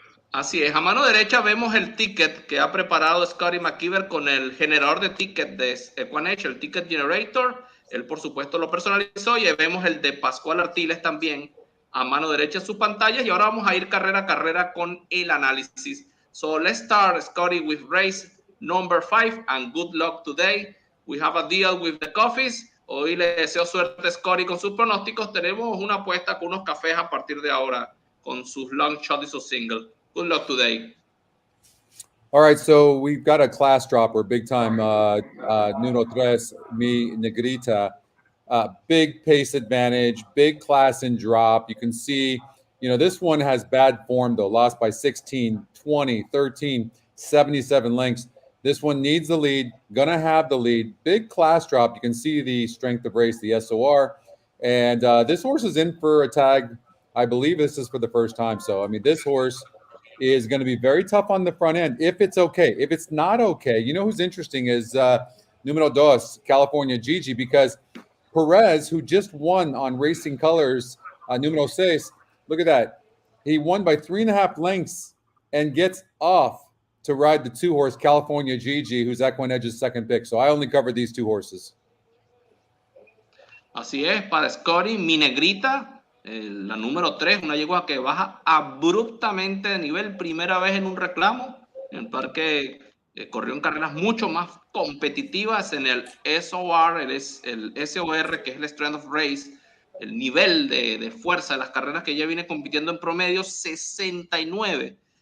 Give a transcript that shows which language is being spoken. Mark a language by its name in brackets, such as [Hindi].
[Spanish] Así es, a mano derecha vemos el ticket que ha preparado Scotty McKeever con el generador de ticket de EquinEdge, el Ticket Generator. Él, por supuesto, lo personalizó y vemos el de Pascual Artiles también a mano derecha en sus pantallas. Y ahora vamos a ir carrera a carrera con el análisis. [English] So let's start, Scotty, with race number 5 and good luck today. We have a deal with the coffees. [Spanish] Hoy le deseo suerte, Scotty, con sus pronósticos. Tenemos una apuesta con unos cafés a partir de ahora con sus long shot y sus single. [English] Good luck today. All right, so we've got a class dropper, big time, Nuno Tres, Mi Negrita. Big pace advantage, big class and drop. You can see, this one has bad form, though. Lost by 16, 20, 13, 77 lengths. This one needs the lead, gonna have the lead. Big class drop. You can see the strength of race, the SOR. And this horse is in for a tag. I believe this is for the first time. So, this horse is going to be very tough on the front end if it's okay. If it's not okay, who's interesting is [Spanish] numero dos, [English] California Gigi, because Perez, who just won on Racing Colors, [Spanish] numero seis, [English] look at that. He won by 3.5 lengths and gets off to ride the 2-horse California Gigi, who's EquinEdge's second pick. So I only covered these 2 horses. [Spanish] Así es, para Scotty, Mi Negrita, la número 3, una yegua que baja abruptamente de nivel, primera vez en un reclamo, en el parque corrió en carreras mucho más competitivas en el SOR, el SOR, que es el Strength of Race, el nivel de fuerza de las carreras que ella viene compitiendo en promedio, 69.